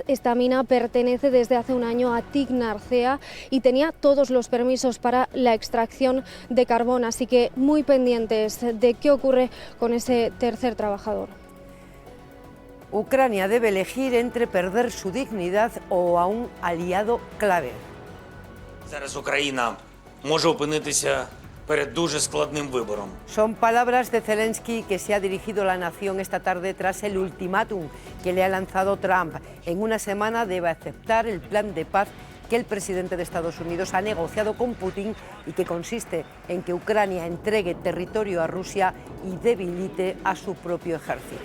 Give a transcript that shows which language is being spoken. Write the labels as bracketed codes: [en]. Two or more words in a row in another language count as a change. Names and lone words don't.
[es] Esta mina pertenece desde hace un año a TIC Narcea y tenía todos los permisos para la extracción de carbón. Así que muy pendientes de qué ocurre con ese tercer trabajador. Ucrania debe elegir entre perder su dignidad o a un aliado clave. [uk] Зараз Україна може опинитися перед дуже складним вибором. [es] Son palabras de Zelensky que se ha dirigido a la nación esta tarde tras el ultimátum que le ha lanzado Trump. En una semana debe aceptar el plan de paz que el presidente de Estados Unidos ha negociado con Putin y que consiste en que Ucrania entregue territorio a Rusia y debilite a su propio ejército.